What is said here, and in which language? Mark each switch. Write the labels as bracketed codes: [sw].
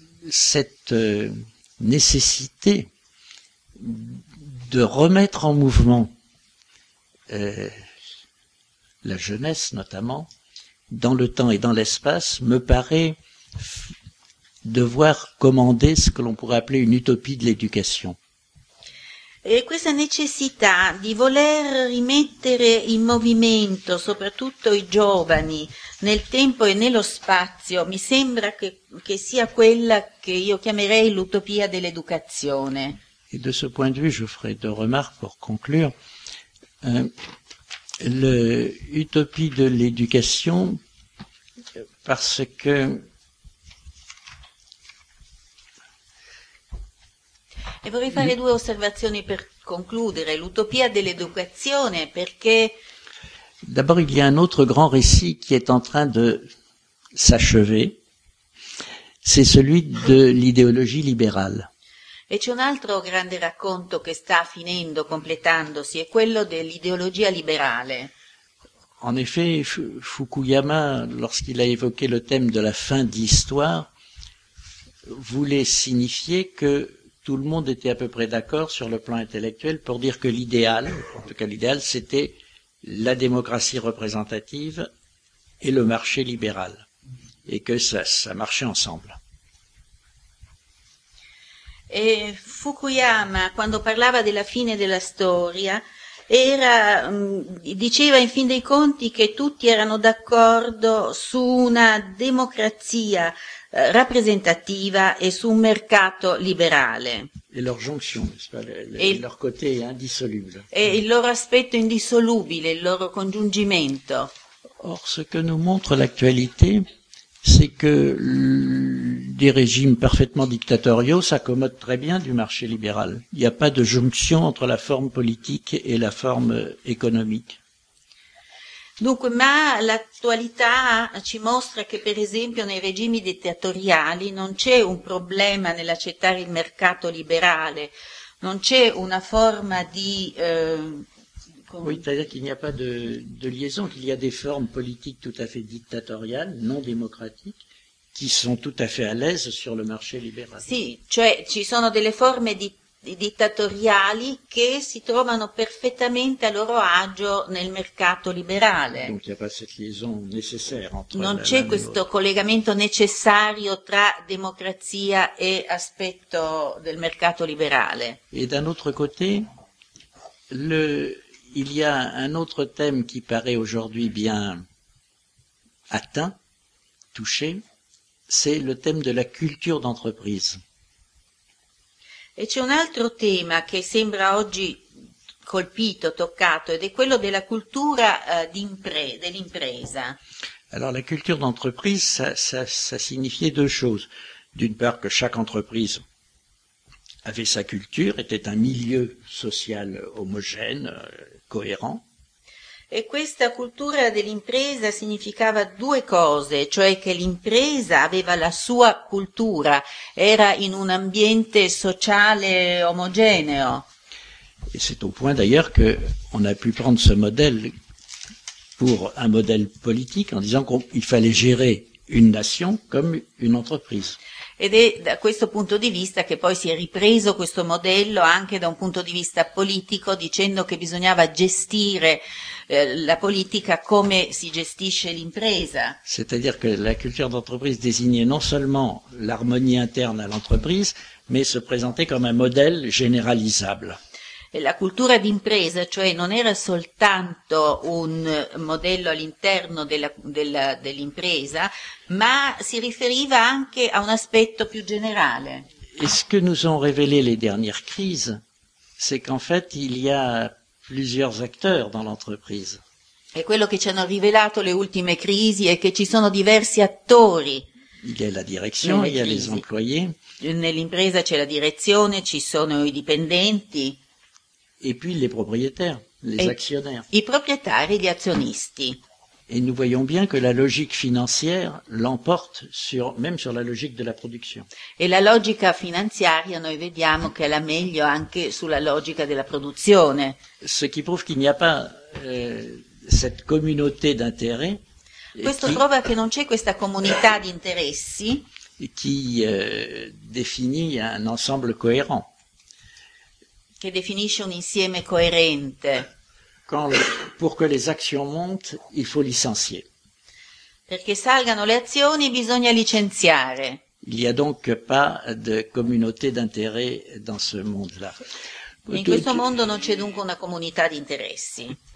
[fr] Cette nécessité de remettre en mouvement la jeunesse notamment dans le temps et dans l'espace me paraît devoir commander ce que l'on pourrait appeler une utopie de l'éducation. [it] E questa necessità di voler rimettere in movimento soprattutto i giovani nel tempo e nello spazio mi sembra che sia quella che io chiamerei l'utopia dell'educazione. [fr] Et de ce point de vue, je ferai deux remarques pour conclure. L'utopie de l'éducation, parce que [it] e vorrei fare due osservazioni per concludere. L'utopia dell'educazione, perché... [fr] D'abord, il y a un autre grand récit qui est en train de s'achever. C'est celui de l'idéologie libérale. [it] E c'è un altro grande racconto che sta finendo, completandosi, è quello dell'ideologia liberale. [fr] En effet, Fukuyama, lorsqu'il a évoqué le thème de la fin de l'histoire, voulait signifier que tout le monde était à peu près d'accord sur le plan intellectuel pour dire que l'idéal, en tout cas l'idéal, c'était la démocratie représentative et le marché libéral, et que ça marchait ensemble. [it] Et Fukuyama, quando parlava della fine della storia, diceva in fin dei conti che tutti erano d'accordo su una democrazia rappresentativa e su un mercato liberale. E la loro junction, il loro côté indissolubile. E il loro aspetto indissolubile, il loro congiungimento. [fr] Or, ce que nous montre l'actualité, c'est que des régimes parfaitement dictatoriaux s'accommodent très bien du marché libéral. Il n'y a pas de junction entre la forme politique et la forme économique. [it] Dunque, ma l'attualità ci mostra che, per esempio, nei regimi dittatoriali non c'è un problema nell'accettare il mercato liberale, non c'è una forma di... [fr] Oui, c'est-à-dire qu'il n'y a pas de liaison, qu'il y a des formes politiques tout à fait dictatoriales, non démocratiques, qui sont tout à fait à l'aise sur le marché libéral. [it] Sì, cioè, ci sono delle forme dittatoriali che si trovano perfettamente a loro agio nel mercato liberale. [fr] Donc, il n'y a pas cette liaison nécessaire entre [it] non c'è questo collegamento necessario tra democrazia e aspetto del mercato liberale. [fr] Et d'un autre côté, il y a un autre thème qui paraît aujourd'hui bien atteint, touché, c'est le thème de la culture d'entreprise. [it] E c'è un altro tema che sembra oggi colpito, toccato, ed è quello della cultura dell'impresa. [fr] Alors la culture d'entreprise, ça signifiait deux choses. D'une part que chaque entreprise avait sa culture, était un milieu social homogène, cohérent. [it] E questa cultura dell'impresa significava due cose, cioè che l'impresa aveva la sua cultura, era in un ambiente sociale omogeneo. [fr] Et c'est au point d'ailleurs que on a pu prendre ce modèle pour un modèle politique en disant qu'il fallait gérer une nation comme une entreprise. [it] Ed è da questo punto di vista che poi si è ripreso questo modello anche da un punto di vista politico, dicendo che bisognava gestire la politica come si gestisce l'impresa. [fr] C'est-à-dire que la culture d'entreprise désignait non seulement l'harmonie interne à l'entreprise, mais se présentait comme un modèle généralisable. [it] E la cultura d'impresa, cioè, non era soltanto un modello all'interno dell'impresa, ma si riferiva anche a un aspetto più generale. [fr] Et ce que nous ont révélé les dernières crises, c'est qu'en fait, il y a plusieurs acteurs dans l'entreprise. [it] Et quello che ci hanno rivelato le ultime crisi è che ci sono diversi attori. [fr] Il y a la direction, il y a les employés. [it] Nell'impresa c'è la direzione, ci sono i dipendenti. [fr] Et puis les propriétaires, les actionnaires. [it] I proprietari, gli azionisti. [fr] Et nous voyons bien que la logique financière l'emporte sur, même sur la logique de la production. [it] E la logica finanziaria, noi vediamo che è la meglio anche sulla logica della produzione. [fr] Ce qui prouve qu'il n'y a pas cette communauté d'intérêts. [it] Questo prova che non c'è questa comunità di interessi. [fr] Qui définit un ensemble cohérent. [it] Che definisce un insieme coerente. [fr] Pour que les actions montent, il faut licencier. [it] Perché salgano le azioni, bisogna licenziare. [fr] Il n'y a donc pas de communauté d'intérêt dans ce monde-là. [it] In questo mondo non c'è dunque una comunità di interessi.